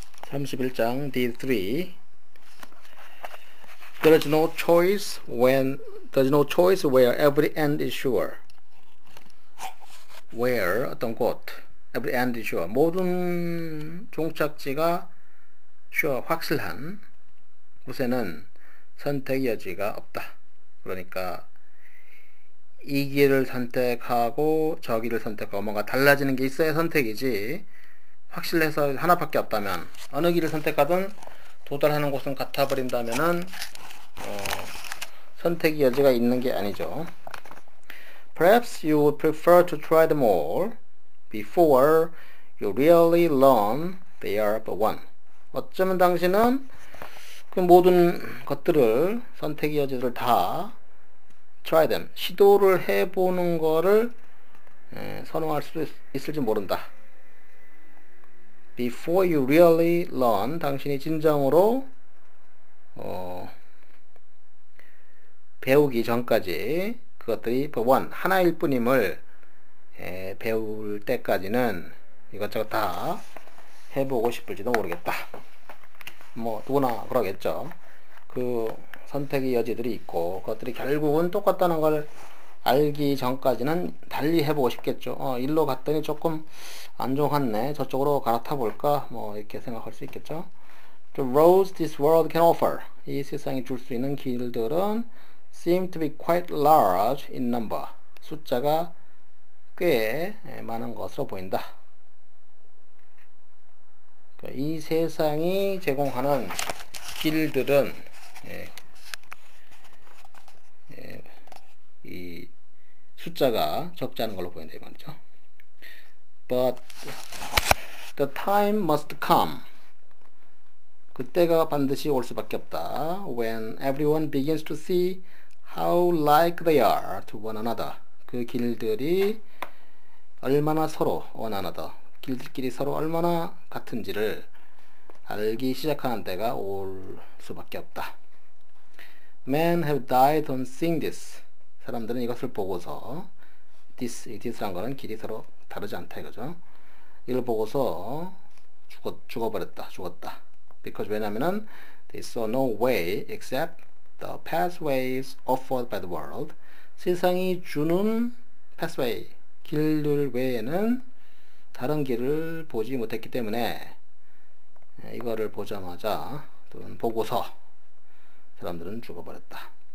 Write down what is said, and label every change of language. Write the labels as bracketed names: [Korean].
[English] 31장 D3 There's no choice where every end is sure. [Korean] Where 어떤 곳 [English] every end is sure [Korean] 모든 종착지가 sure 확실한 곳에는 선택의 여지가 없다. 그러니까 이 길을 선택하고 저 길을 선택하고 뭔가 달라지는 게 있어야 선택이지 확실해서 하나밖에 없다면 어느 길을 선택하든 도달하는 곳은 같아 버린다면은 선택의 여지가 있는 게 아니죠. [English] Perhaps you would prefer to try them all before you really learn they are but one. [Korean] 어쩌면 당신은 그 모든 것들을 선택의 여지를 다 [English] try them [Korean] 시도를 해보는 거를 선호할 수도 있을지 모른다. [English] Before you really learn [Korean] 당신이 진정으로 배우기 전까지 그것들이 one 하나일 뿐임을 배울 때까지는 이것저것 다 해보고 싶을지도 모르겠다. 뭐 누구나 그러겠죠. 그 선택의 여지들이 있고 그것들이 결국은 똑같다는 걸 알기 전까지는 달리 해보고 싶겠죠. 일로 갔더니 조금 안 좋았네. 저쪽으로 갈아타 볼까? 뭐 이렇게 생각할 수 있겠죠. [English] The roads this world can offer. [Korean] 이 세상이 줄 수 있는 길들은 [English] seem to be quite large in number. [Korean] 숫자가 꽤 많은 것으로 보인다. 이 세상이 제공하는 길들은 이 숫자가 적지 않은 걸로 보인다 이 말이죠. [English] But the time must come. [Korean] 그때가 반드시 올 수밖에 없다. [English] When everyone begins to see how like they are to one another. [Korean] 그 길들이 얼마나 서로 [English] one another. [Korean] 길들끼리 서로 얼마나 같은지를 알기 시작하는 때가 올 수밖에 없다. [English] Men have died on seeing this. [Korean] 사람들은 이것을 보고서 this란 거는 길이 서로 다르지 않다 이거죠. 이걸 보고서 죽었다. [English] Because [Korean] 왜냐면은 [English] they saw no way except the pathways offered by the world. [Korean] 세상이 주는 pathway, 길들 외에는 다른 길을 보지 못했기 때문에 이거를 보자마자 또는 보고서 사람들은 죽어버렸다.